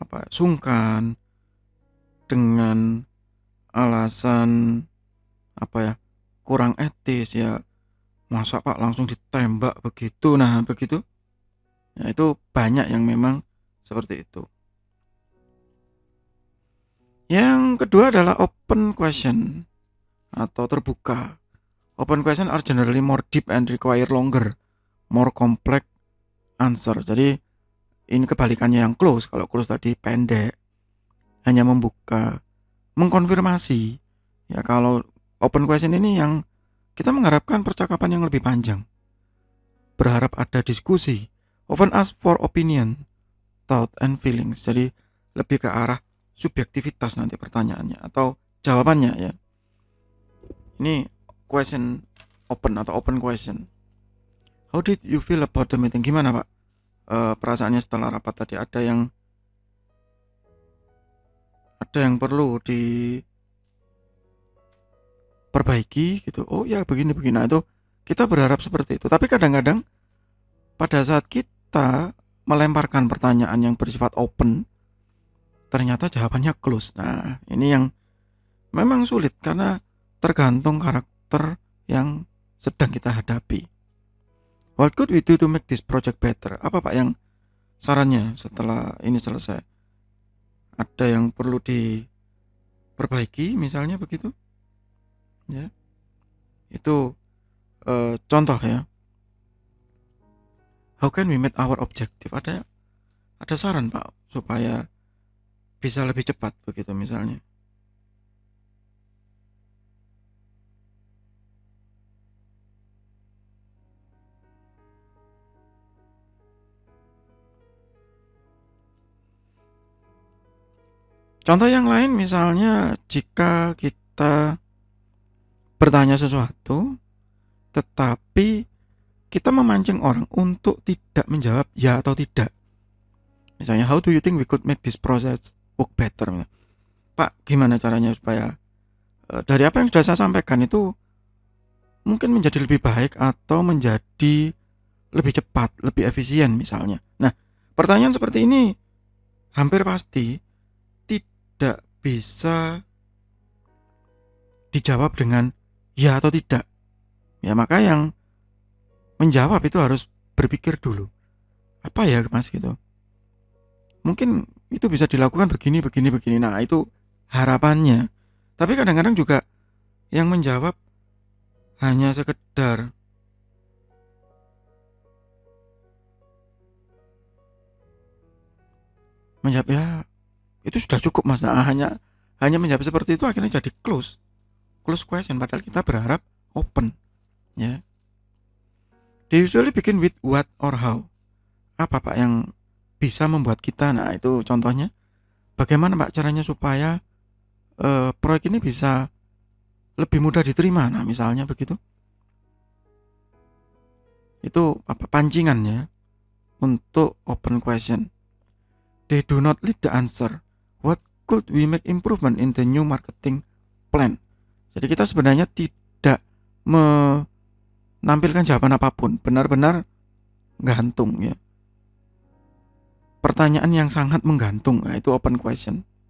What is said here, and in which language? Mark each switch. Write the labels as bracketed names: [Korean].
[Indonesian] sungkan dengan alasan kurang etis ya, masa Pak langsung ditembak begitu. Nah begitu, ya itu banyak yang memang seperti itu. Yang kedua adalah open question atau terbuka. [English] Open question are generally more deep and require longer, more complex answer. [Indonesian] Jadi ini kebalikannya yang close. Kalau close tadi pendek, hanya membuka, mengkonfirmasi. Ya kalau open question ini yang kita mengharapkan percakapan yang lebih panjang. Berharap ada diskusi. [English] Often ask for opinion, thought and feelings. [Indonesian] Jadi lebih ke arah subjektivitas nanti pertanyaannya atau jawabannya ya. Ini question open atau open question. [English] How did you feel about the meeting? [Indonesian] Gimana Pak perasaannya setelah rapat tadi? Ada yang perlu diperbaiki gitu. Oh ya begini. Nah itu kita berharap seperti itu. Tapi kadang-kadang pada saat kita melemparkan pertanyaan yang bersifat open, ternyata jawabannya close. Nah ini yang memang sulit karena tergantung karakter yang sedang kita hadapi. [English] What could we do to make this project better? [Indonesian] Apa Pak yang sarannya setelah ini selesai? Ada yang perlu diperbaiki misalnya begitu? Ya. Itu contoh ya. [English] How can we meet our objective? [Indonesian] Ada saran Pak supaya bisa lebih cepat begitu misalnya. Contoh yang lain misalnya jika kita bertanya sesuatu tetapi kita memancing orang untuk tidak menjawab ya atau tidak. Misalnya, [English] how do you think we could make this process work better? [Indonesian] Pak, gimana caranya supaya dari apa yang sudah saya sampaikan itu mungkin menjadi lebih baik atau menjadi lebih cepat, lebih efisien misalnya. Nah, pertanyaan seperti ini hampir pasti tidak bisa dijawab dengan ya atau tidak. Ya, maka yang menjawab itu harus berpikir dulu. Apa ya Mas gitu. Mungkin itu bisa dilakukan begini. Nah, itu harapannya. Tapi kadang-kadang juga yang menjawab hanya sekedar menjawab ya itu sudah cukup Mas. Nah, hanya menjawab seperti itu akhirnya jadi close question padahal kita berharap open ya. [English] They usually begin with what or how. [Indonesian] Apa Pak yang bisa membuat kita, nah itu contohnya bagaimana Pak caranya supaya proyek ini bisa lebih mudah diterima. Nah misalnya begitu. Itu pancingannya untuk open question. [English] They do not lead the answer. What could we make improvement in the new marketing plan? [Indonesian] Jadi kita sebenarnya tidak menampilkan jawaban apapun, benar-benar gantung ya. Pertanyaan yang sangat menggantung, nah itu open question.